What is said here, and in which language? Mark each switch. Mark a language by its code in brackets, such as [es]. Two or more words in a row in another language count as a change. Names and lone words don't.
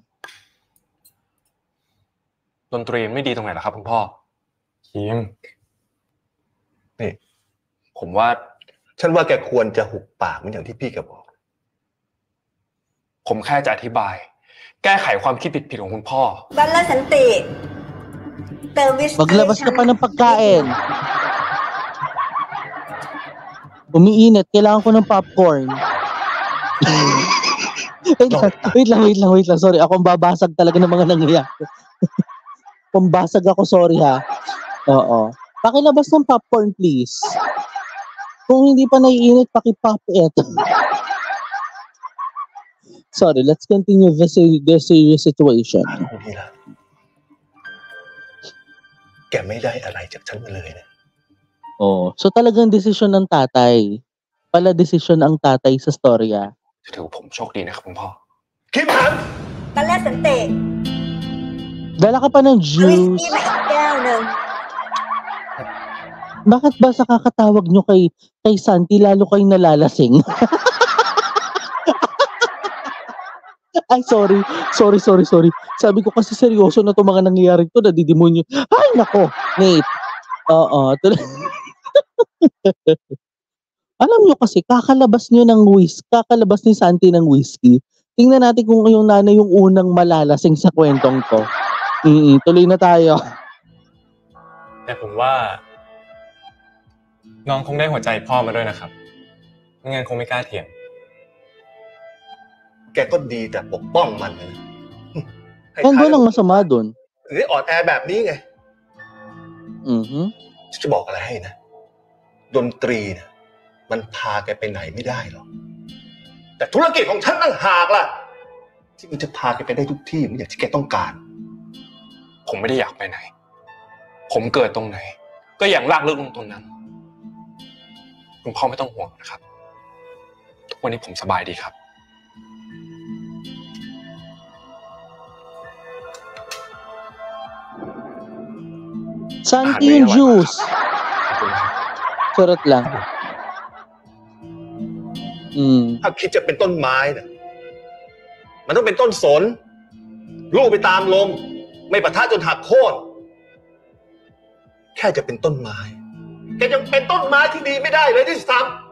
[th] ดนตรีมันไม่ดีตรงไหนล่ะครับคุณพ่อคิม นี่ ผมว่า ฉันว่าแกควรจะหุบปากเหมือนอย่างที่พี่แกบอก ผมแค่จะอธิบาย แก้ไขความคิดผิดๆของคุณพ่อ บัลลสันติ เติมวิสกี้ [tl] Maglabas [th] ให้ [tl] ka pa [th] ฉัน [tl] ng pagkain. Umiinit. Kailangan ko ng popcorn. Wait lang. Sorry, ako ang babasag talaga ng mga nangyayari. Pambasag ako, sorry ha. Oo. Pakilabas ng popcorn, please. Kung hindi pa naiinit, pakipop it. [en] Sorry, let's continue the serious situation. [th] นี่ละแกไม่ได้อะไรจากฉันมาเลยนะ [tl] Oh, so talagang desisyon ng tatay. Pala desisyon ang tatay sa storya. [th] ถือว่าผมโชคดีนะครับคุณพ่อ คิมหัน บัลลสันติ [tl] Dala ka pa ng [th] เอาวิส [tl] juice. [th] กี้มาอีกแก้วหนึ่ง [tl] Bakit ba sa kakatawag nyo kay Santi lalo kayo nalalasing? Ay, sorry. Sabi ko kasi seryoso na itong mga nangyayari to, nadidemonyo. Ay, nako, Nate. Oo. Alam nyo kasi, kakalabas ni Santi ng whiskey. Tingnan natin kung yung nanay yung unang malalasing sa kwentong to. Tuloy na tayo. [th] แต่ผมว่า น้องคงได้หัวใจพ่อมาด้วยนะครับไม่งั้นคงไม่กล้าเถียง แกก็ดีแต่ปกป้องมันนะให้ [tl] And [th] ท้าย [tl] walang masama dun. [th] หรืออ่อนแอแบบนี้ไง Mhm. ฉันจะบอกอะไรให้นะ ดนตรีนะมันพาแกไปไหนไม่ได้หรอก แต่ธุรกิจของฉันต่างหากล่ะ ที่มันจะพาแกไปได้ทุกที่เหมือนอย่างที่แกต้องการ ผมไม่ได้อยากไปไหน ผมเกิดตรงไหน ก็อย่างลากลึกลงตรงนั้น คุณพ่อไม่ต้องห่วงนะครับ ทุกวันนี้ผมสบายดีครับ [tl] Santi yung juice. [th] ขอบคุณนะครับ [tl] Charot lang. [th] ถ้าคิดจะเป็นต้นไม้นะมันต้องเป็นต้นสนลูกไปตามลม ไม่ปะทะจนหักโค่นแค่จะเป็นต้นไม้แกยังเป็นต้นไม้ที่ดีไม่ได้เลยที่ซ้